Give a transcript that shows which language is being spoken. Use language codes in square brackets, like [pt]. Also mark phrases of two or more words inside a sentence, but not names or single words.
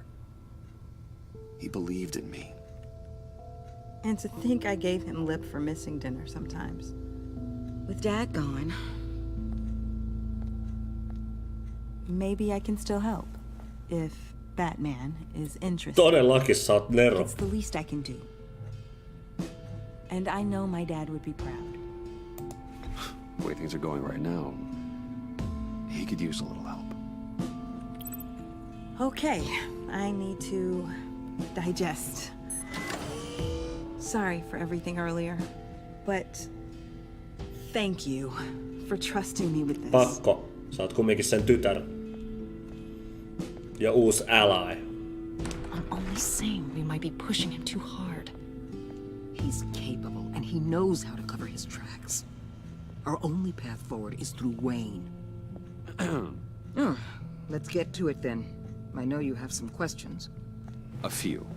[en] He believed in me. And to think I gave him lip for missing dinner sometimes. With Dad gone... Maybe I can still help. If Batman is interested. [fi] Todellakin sä oot Nero. [en] It's the least I can do. And I know my dad would be proud. The way things are going right now, he could use a little help. Okay, I need to digest. Sorry for everything earlier, but thank you for trusting me with this. [fi] Pakko. Sä oot kumminkin sen tytär. Ja uusi ally. [en] I'm only saying we might be pushing him too hard. He's capable, and he knows how to cover his tracks. Our only path forward is through Wayne. Let's get to it then. I know you have some questions.